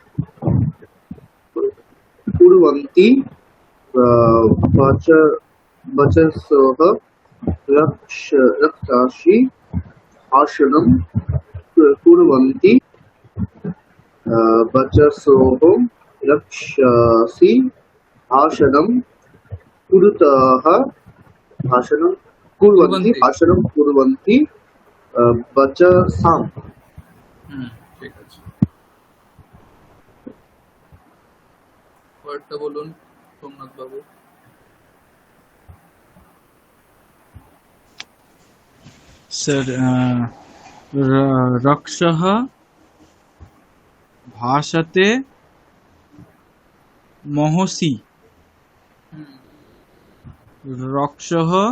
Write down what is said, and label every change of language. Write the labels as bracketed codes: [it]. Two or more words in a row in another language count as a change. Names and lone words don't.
[sa] कुर्वन्ति वचसोः रक्षासि भाषणं कुर्वन्ति वचसोः रक्षासि भाषणं कुरुतः भाषणं कुर्वन्ति भाषणं कुर्वन्ति वचसां। [bn] ঠিক আছে। পরেরটা বলুন সোমনাথ বাবু। [sa] सर रक्षः भाषते महसि रक्षः